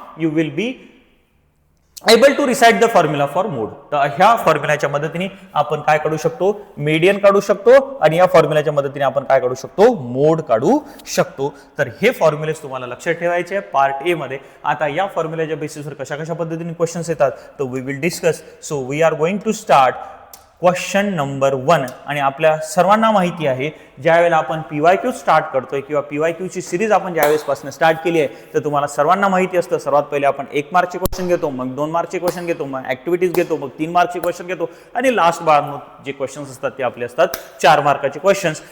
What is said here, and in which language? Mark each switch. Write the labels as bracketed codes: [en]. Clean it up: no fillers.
[en] You will be able to reside the formula for mode. [mr] तर ह्या फॉर्म्युलाच्या मदतीने आपण काय काढू शकतो, मीडियन काढू शकतो, आणि या फॉर्म्युलाच्या मदतीने आपण काय काढू शकतो, मोड काढू शकतो. तर हे फॉर्म्युलेस तुम्हाला लक्षात ठेवायचे आहे पार्ट ए मध्ये. आता या फॉर्म्युलाच्या बेसिसवर कशा कशा पद्धतीने क्वेश्चन्स येतात तर [en] We will discuss. So we are going to start question number 1. [mr] आणि आपल्या सर्वांना माहिती आहे ज्यावेळेला आपण PYQ स्टार्ट करतोय किंवा PYQ ची सिरीज आपण ज्यावेळेसपासून स्टार्ट केली आहे तर तुम्हाला सर्वांना माहिती असतं सर्वात पहिले आपण 1 मार्कचे क्वेश्चन घेतो, मग 2 मार्कचे क्वेश्चन घेतो, मग ऍक्टिव्हिटीज घेतो, मग 3 मार्कचे क्वेश्चन घेतो, आणि लास्ट बार जे क्वेश्चन्स असतात ते आपले असतात 4 मार्काचे क्वेश्चन्स.